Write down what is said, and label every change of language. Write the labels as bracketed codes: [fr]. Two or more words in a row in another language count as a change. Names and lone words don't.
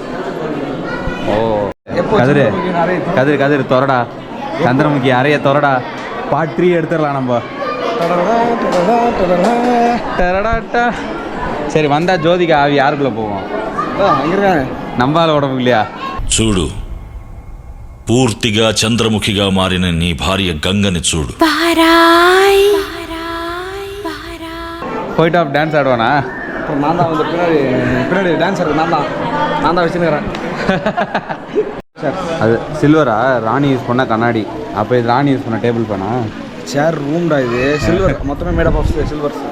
[ta] ஓ கதிரு தொரடா. சந்திரமுகி அறைய தொரடா. பார்ட் 3 எடுத்துடலாம் நம்ம. சரி, வந்தா ஜோதிகா ஆவி யாருக்குள்ள போவோம்? நம்பால உடம்புக்கு இல்லையா? [te] చూడు, పూర్తిగా చంద్రముఖిగా మారిన నీ భార్య గంగని చూడు. [ta] போயிட்டு டான்ஸ் ஆடுவானா? அப்புறம் நான் தான் வந்து பின்னாடி டான்ஸ் ஆடுறது நான் தான் வச்சுருக்கிறேன். அது சில்வரா? ராணி யூஸ் பண்ண கண்ணாடி. அப்போ இது ராணி யூஸ் பண்ண டேபிள் பண்ணா? சேர் ரூம்டா இது. சில்வர், மொத்தமே [en] made of silver.